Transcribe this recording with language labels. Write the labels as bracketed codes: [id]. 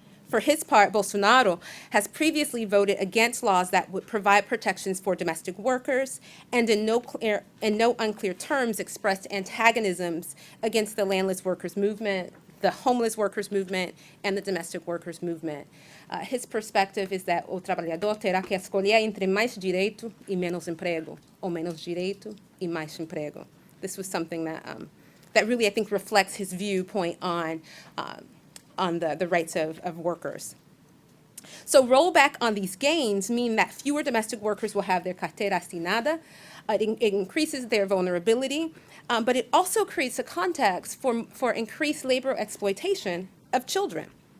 [en] For his part, Bolsonaro has previously voted against laws that would provide protections for domestic workers and in no unclear terms expressed antagonisms against the landless workers movement, the homeless workers movement, and the domestic workers movement. His perspective is that [pt] o trabalhador terá que escolher entre mais direito e menos emprego, ou menos direito e mais emprego. [en] This was something that that really, I think, reflects his viewpoint on the rights of workers. So rollback on these gains mean that fewer domestic workers will have their carteira assinada. It increases their vulnerability, but it also creates a context for increased labor exploitation of children.